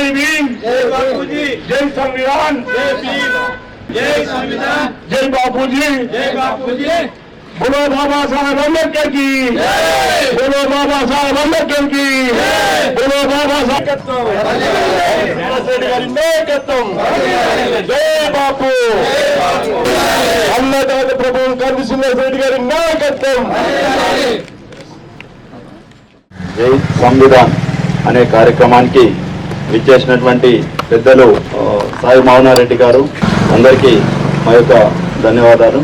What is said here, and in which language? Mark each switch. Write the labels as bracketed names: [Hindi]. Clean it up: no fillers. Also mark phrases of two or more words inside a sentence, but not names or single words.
[Hindi] भीम, जय बापूजी, जय संविधान, जय भीम, जय संविधान, जय बापूजी, जय बापूजी, बोलो बाबासाहेब आंबेडकर की, बोलो बाबासाहेब आंबेडकर की, बोलो बाबासाहेब जय बापू, [Telugu] అన్నదాత ప్రభుత్వం కంది శ్రీనివాస్ రెడ్డి గారి నాయకత్వం. జై సంవిధాన్ అనే కార్యక్రమానికి విచ్చేసినటువంటి పెద్దలు సాయి మౌనారెడ్డి గారు అందరికీ మా యొక్క ధన్యవాదాలు.